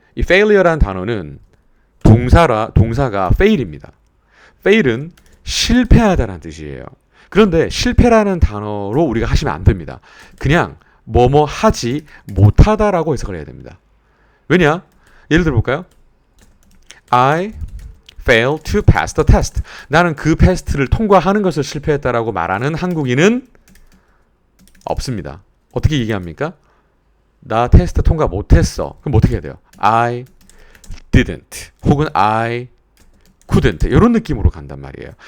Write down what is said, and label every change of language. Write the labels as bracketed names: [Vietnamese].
[Korean] 이 failure라는 단어는 동사가 fail입니다. fail은 실패하다라는 뜻이에요. 그런데 실패라는 단어로 우리가 하시면 안 됩니다. 그냥 뭐뭐 하지 못하다라고 해석을 해야 됩니다. 왜냐? 예를 들어 볼까요? [English] I failed to pass the test. [Korean] 나는 그 테스트를 통과하는 것을 실패했다라고 말하는 한국인은 없습니다. 어떻게 얘기합니까? 나 테스트 통과 못했어. 그럼 어떻게 해야 돼요? [English] I didn't [Korean] 혹은 [English] I couldn't [Korean] 이런 느낌으로 간단 말이에요.